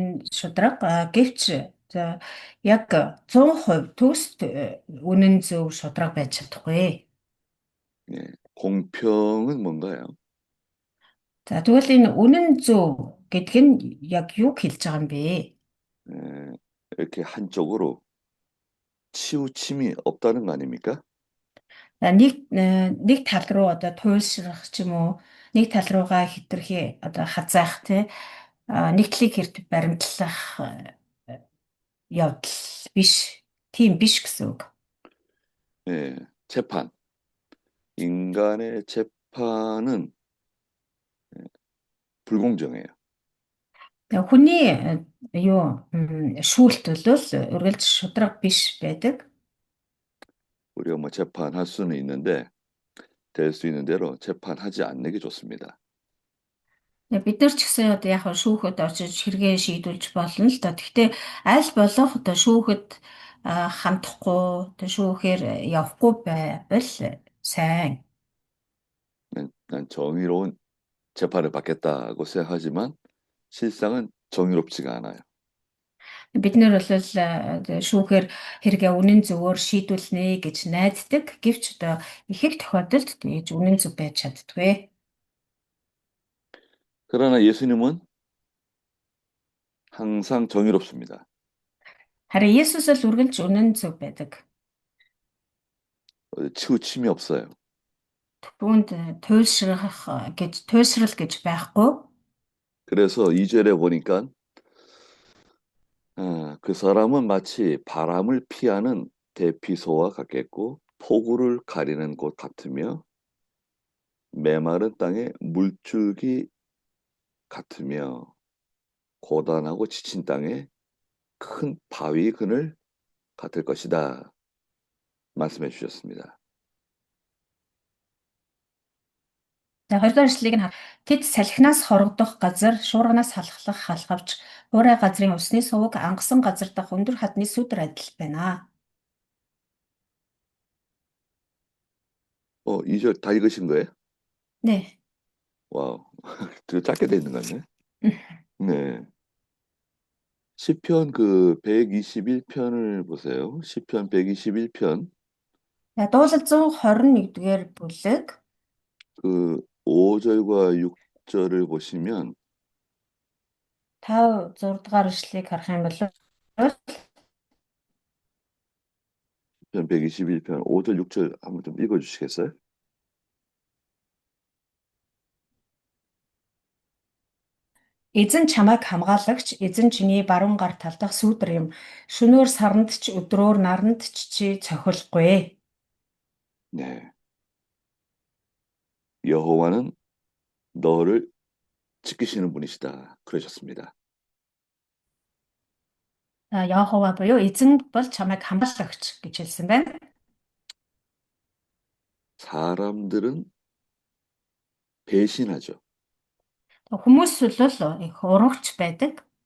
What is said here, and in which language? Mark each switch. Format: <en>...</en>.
<mn>Шудраг гэвч за яг 100% төгс үнэн зөв шудраг байж чадахгүй.</mn> <ko>예, 공평은 뭔가요?</ko> <mn>За тэгвэл энэ үнэн зөв гэдэг нь яг юу хэлж байгаа юм бэ?</mn> <ko>예, 이렇게 한쪽으로 치우침이 없다는 거 아닙니까?</ko> <mn>За нэг тал руу одоо туйлшрах ч юм уу, нэг тал руугаа хитрхи одоо хазаах тий нэг талыг хэрэг баримтлах явдал биш. Тийм биш гэсэн үг.</mn> <ko>예, 재판. 인간의 재판은 불공정해요.</ko> <mn>Хүний юу шүүлт бол үргэлж шудраг биш байдаг.</mn> <ko>우리가 뭐 재판할 수는 있는데 될 수 있는 대로 재판하지 않는 게 좋습니다.</ko> <mn>Бид нар ч гэсэн одоо яг шүүхэд очиж хэрэгээ шийдүүлж болно л да. Гэхдээ аль болох одоо шүүхэд хандахгүй, одоо шүүхээр явахгүй байвал сайн.</mn> <ko>난 정의로운 재판을 받겠다고 생각하지만 실상은 정의롭지가 않아요.</ko> <mn>Бид нэр бол шүүхээр хэрэгээ үнэн зөвөөр шийдүүлнэ гэж найддаг. Гэвч одоо ихэнх тохиолдолд тэгж үнэн зөв байж чаддгүй.</mn> <ko>그러나 예수님은 항상 정의롭습니다.</ko> <mn>Харин Есүс бол үргэлж үнэн зөв байдаг.</mn> <ko>치우침이 없어요.</ko> <mn>Түүнд туйлшрал гэж байхгүй.</mn> <ko>그래서 2절에 보니까 그 사람은 마치 바람을 피하는 대피소와 같겠고 폭우를 가리는 곳 같으며 메마른 땅에 물줄기 같으며 고단하고 지친 땅에 큰 바위 그늘 같을 것이다. 말씀해 주셨습니다.</ko> <mn>За 20 эшлэгийг нь тэд салхинаас хорогдох газар, шуурганаас халахлах халхавч, хуурай газрын усны суваг, ангасан газар дах өндөр хадны сүдэр адил байна.</mn> <ko>2절 다 읽으신 거예요? 네. 와우. 되게 짧게 돼 있는 거 같네. 네. 시편 그 121편을 보세요. 시편 121편</ko> <mn>За дуулал 121-р бүлэг</mn> <ko>그 5절과 6절을 보시면</ko> <mn>5, 6 дугаар эшлэгийг харах юм бол</mn> <ko>시편 121편 5절 6절 한번 좀 읽어 주시겠어요?</ko> <mn>эзэн чамайг хамгаалагч, эзэн чиний баруун гар талдах сүүдэр юм. Шөнөөр саранд ч өдрөөр наранд ч чи цохиулахгүй.</mn> <ko>네. 여호와는 너를 지키시는 분이시다. 그러셨습니다.</ko> <mn>Яахова буюу эзэн бол чамайг хамгаалагч гэж хэлсэн байна.</mn> <ko>사람들은 배신하죠.</ko> <mn>Хүмүүс бол их урагч байдаг.</mn>